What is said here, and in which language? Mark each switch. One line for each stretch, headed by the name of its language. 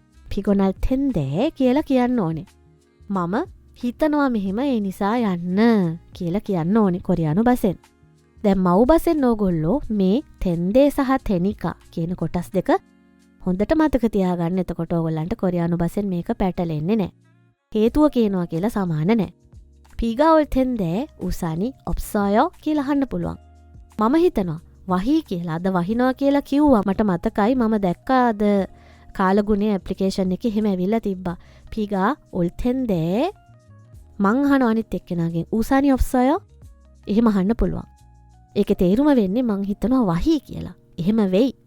Korean: 피곤할 텐데
Sinhala: කියලා කියන්න ඕනේ. මම හිතනවා මෙහෙම ඒ නිසා යන්න කියලා කියන්න ඕනේ කොරියානු භාෂෙන්. දැන් මව් භාෂෙන් ඕගොල්ලෝ මේ තෙන්දේ සහ තෙනිකා කියන කොටස් දෙක හොඳට මතක තියාගන්න. එතකොට ඕගොල්ලන්ට කොරියානු භාෂෙන් මේක පැටලෙන්නේ නැහැ. හේතුව කියනවා කියලා සමාන නැහැ.
Korean: 피가올 텐데 우산이 없어요
Sinhala: කියලා අහන්න පුළුවන්. මම හිතනවා වහී කියලා අද වහිනවා කියලා කිව්වා. මට මතකයි මම දැක්කා අද කාලගුණේ ඇප්ලිකේෂන් එකේ එහෙම ඇවිල්ලා තිබ්බා.
Korean: 피가 올 텐데
Sinhala: මං අහන අනිත් එක්කෙනාගෙන් ඌසානි ඔෆ්සයෝ එහෙම අහන්න පුළුවන්. ඒකේ තේරුම වෙන්නේ මං හිතනවා වහී කියලා. එහෙම වෙයි.